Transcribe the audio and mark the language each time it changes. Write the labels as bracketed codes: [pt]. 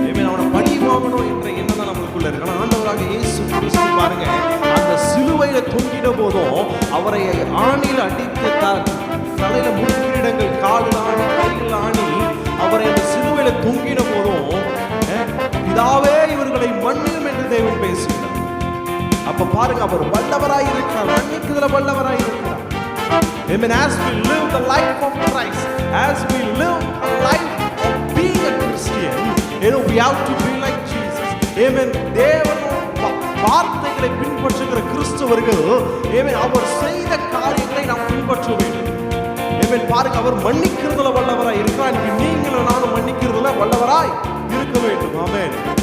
[ta] அவனை பழி வாங்கணும் என்ற எண்ணம் தான் நம்மளுக்குள்ள இருக்கு. ஆனால் ஆண்டவராக இயேசு கிறிஸ்து பாருங்க, அந்த சிலுவையில தொங்கிட போதும் அவரை ஆணியில் அடித்த தலையில முக்கிரங்கள், காலில் ஆணி, கையில் ஆணி, அவரை அந்த சிலுவையில தொங்கிட போதும் இதாவே இவர்களை மன்னியும் என்று தேவன் பேசுகிறார். அப்ப பாருங்க, அவர் வல்லவராய் இருக்கிறார், மன்னிக்குதல வல்லவராய் இருக்கிறார். [en] Amen. As we live the life of Christ, as we live a life of being a Christian, we have to be like Jesus. Amen. [ta] தேவன் வார்த்தைகளை பின்பற்றுகிற கிறிஸ்தவர்கள், அவர் செய்த காரியங்களை நாம் பின்பற்ற வேண்டும். பாருங்க, அவர் மன்னிக்கிறதுல வல்லவராய் இருக்கிறார். நீங்களும் நானும் மன்னிக்கிறதுல வல்லவராய் இருக்க வேண்டும். ஆமென்.